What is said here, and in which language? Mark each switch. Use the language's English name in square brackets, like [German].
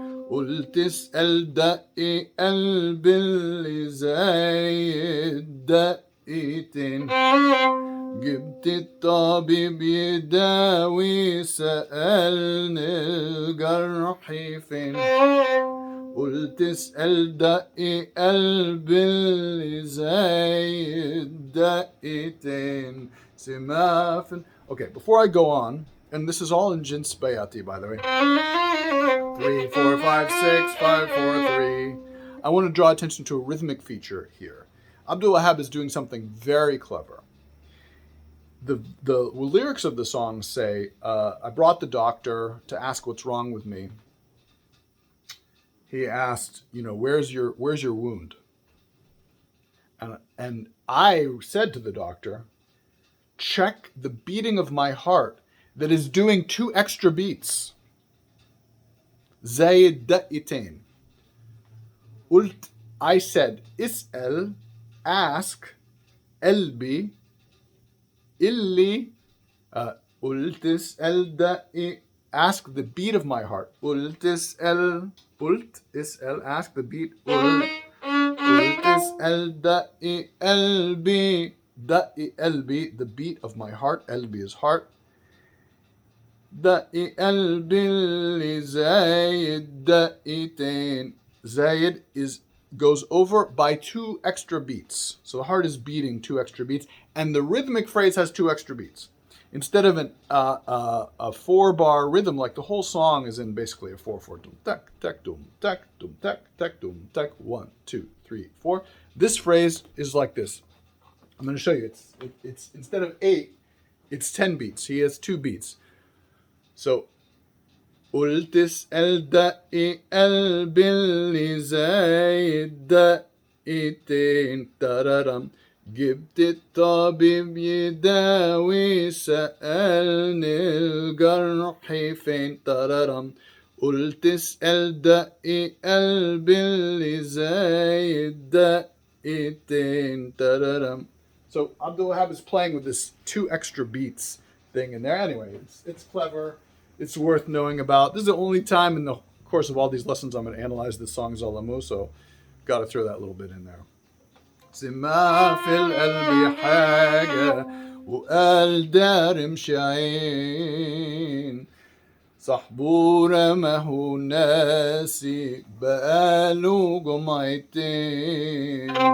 [Arabic] قلت اسأل دقي قلبي اللي زي الدقيتين جبت الطبيب يداوي سألني الجرح فين قلت اسأل دقي قلبي اللي زي الدقيتين سمافن. [English] Okay, before I go on, and this is all in Jins Bayati, by the way. 3, 4, 5, 6, 5, 4, 3. I want to draw attention to a rhythmic feature here. Abdul Wahab is doing something very clever. the lyrics of the song say, I brought the doctor to ask what's wrong with me. He asked, where's your wound? And I said to the doctor, check the beating of my heart that is doing 2 extra beats. [Arabic] زايد دقيقتين. [English] I said, [Arabic] اسأل, [English] ask, [Arabic] قلبي, اللي, قلت اسأل دقي, [English] ask the beat of my heart. [Arabic] قلت اسأل, [English] ask the beat. [Arabic] قلت اسأل دقي قلبي, دقي قلبي, [English] the beat of my heart. [Arabic] قلبي [English] is heart. [Arabic] دقي قلبي اللي زايد دقيقتين. زايد [English] goes over by 2 extra beats. So the heart is beating 2 extra beats, and the rhythmic phrase has 2 extra beats. Instead of a 4-bar rhythm, like the whole song is in basically a 4/4. Dum tak tak dum tak dum tak tak dum tak. 1, 2, 3, 4. This phrase is like this. I'm going to show you. It's instead of 8, it's 10 beats. He has 2 beats. So [Arabic] قلت اسأل دقي قلبي اللي زايد دقيقتين تررم. جبت الطبيب يداوي سألني الجرح فين تررم. قلت اسأل دقي قلبي اللي زايد دقيقتين تررم. [English] So Abdul Wahab is playing with this 2 extra beats thing in there. Anyway, it's clever. It's worth knowing about. This is the only time in the course of all these lessons I'm going to analyze the song Zalamu, so got to throw that little bit in there. [Arabic] سما في القلب حاجة وقال دار مشعين. صحبورة ما هو ناسي بقاله جمعتين.